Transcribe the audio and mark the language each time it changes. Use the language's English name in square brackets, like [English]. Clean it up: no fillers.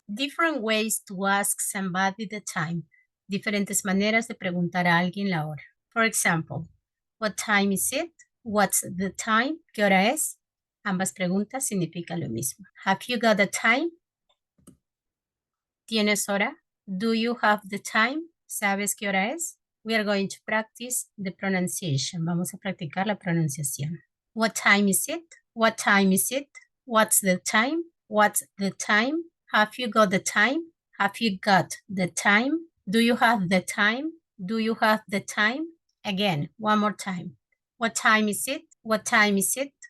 [English] Different ways to ask somebody the time. [Spanish] Diferentes maneras de preguntar a alguien la hora. [English] For example, what time is it? What's the time? [Spanish] ¿Qué hora es? Ambas preguntas significan lo mismo. [English] Have you got the time? [Spanish] ¿Tienes hora? [English] Do you have the time? [Spanish] ¿Sabes qué hora es? [English] We are going to practice the pronunciation. [Spanish] Vamos a practicar la pronunciación. [English] What time is it? What time is it? What's the time? What's the time? Have you got the time? Have you got the time? Do you have the time? Do you have the time? Again, one more time. What time is it? What time is it?